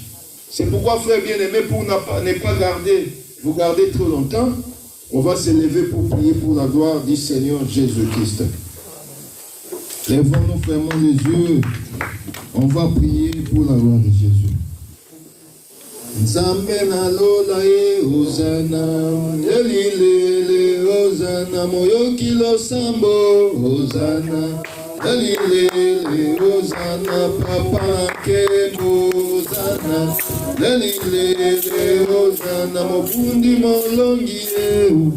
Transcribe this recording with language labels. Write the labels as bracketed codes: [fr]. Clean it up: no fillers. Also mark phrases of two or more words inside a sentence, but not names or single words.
[fr] C'est pourquoi, frère bien-aimé, pour ne pas vous garder trop longtemps, on va se lever pour prier pour la gloire du Seigneur Jésus-Christ. Lèvons-nous, fermons les yeux. On va prier pour la gloire de Jésus. [ln] Nzambe na lola e Hosanna, Elilele Hosanna, moyoki losambo Hosanna, Elilele Hosanna, papa nkembo Hosanna, Elilele Hosanna, mofundi molongi e